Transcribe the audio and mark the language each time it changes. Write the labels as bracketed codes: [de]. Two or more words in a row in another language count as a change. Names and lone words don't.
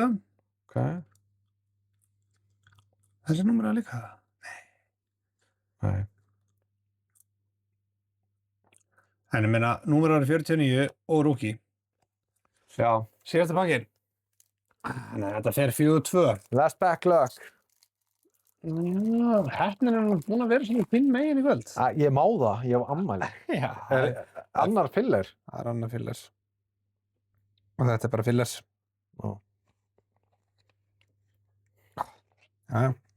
[is] Ok. Þessi númerið er líka það. Nei. En ég meina, númerið er 49 og rookie. Já. Síðasta pakkinn. Þannig að þetta fer 4-2. [en] Last back luck. [is] Heppnin er nú búin að vera svona þinn megin í kvöld. Ég má það, ég hef ammæli. Já. Annar filler. Það er annar fillers. Og þetta er bara fillers. Já. Já.